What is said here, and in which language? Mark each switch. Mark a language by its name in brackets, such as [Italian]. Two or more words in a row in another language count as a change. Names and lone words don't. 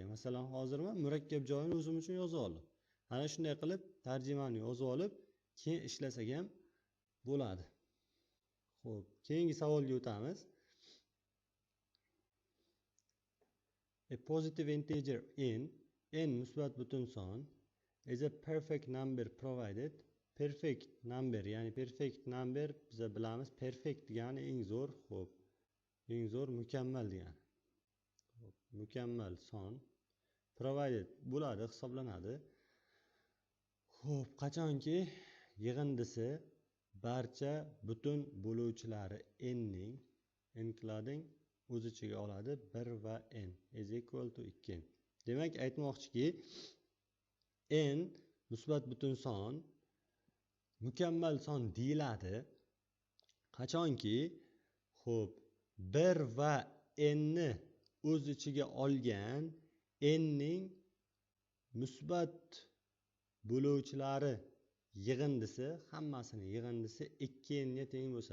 [Uzbek] Masalan, hozir men murakkab joyini o'zim uchun yozib oldim. Ana shunday qilib tarjimani yozib olib, keyin ishlasak ham bo'ladi. Xo'p, keyingi savolga o'tamiz. [English] A positive integer n [Uzbek] musbat butun son [English] is a perfect number provided. Perfect number, [Uzbek] ya'ni [English] perfect number [Uzbek] biz bilamiz, perfect degani eng zo'r, xo'p. Eng zo'r mukammal degani. Xo'p, mukammal son provided bo'ladi, hisoblanadi. Xo'p, qachonki yig'indisi barcha butun bo'luvchilari n ning n o'z ichiga oladi 1 va n [English] is equal to 2n. [Uzbek] Demak, aytmoqchiki, n musbat butun son mukammal son deyiladi qachonki xo'p 1 va n ni o'z ichiga olgan n ning musbat bo'luvchilari yig'indisi, hammasini yig'indisi 2n ga teng bo'lsa.